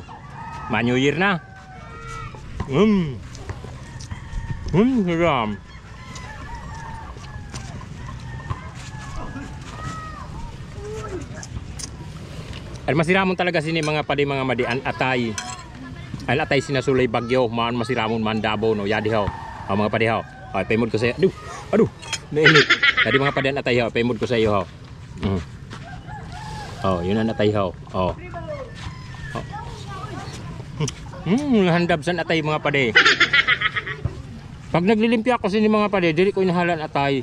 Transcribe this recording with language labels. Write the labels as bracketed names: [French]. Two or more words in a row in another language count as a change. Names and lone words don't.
[Bikol] Ma-New Year na. Siram. Ay masiramon talaga sini mga pade mga madi an atay. Ay atay sinasulay bagyo, maan masiramon man Davao no. Yadi ho. Mga pade ho. Ay paymod ko sa iyo. Aduh. Nainit. Tadi mga pade an atay ho, paymod ko sa iyo ho. Oh, yun ang atay ho. Oh. Handab san atay mga pade. Pag naglilimpya ako sini mga pade, dili ko inahalan atay.